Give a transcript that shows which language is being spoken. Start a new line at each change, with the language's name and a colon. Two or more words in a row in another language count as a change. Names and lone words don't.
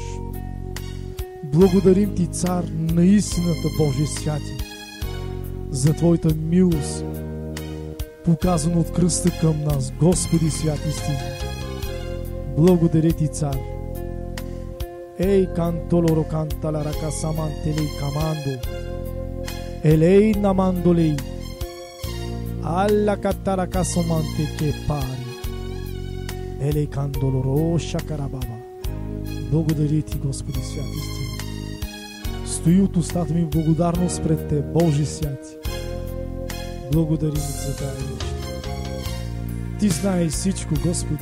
Bulgarian: Благодарим Ти, Цар, на истината, Божия святи, за Твоята милост, показана от кръста към нас, Господи, святи истини. Благодаря Ти, Цар. Ей, кантолоро кантала рака самантелей камандо. Елей намандолей. Алла катарака соманте ке пари. Елей кандолоро шакарабаба. Благодаря Ти, Господи, святи истини. Стои от устата ми в благодарност пред Те, Божи святи. Благодарим за тая вечер. Ти знаеш всичко, Господи.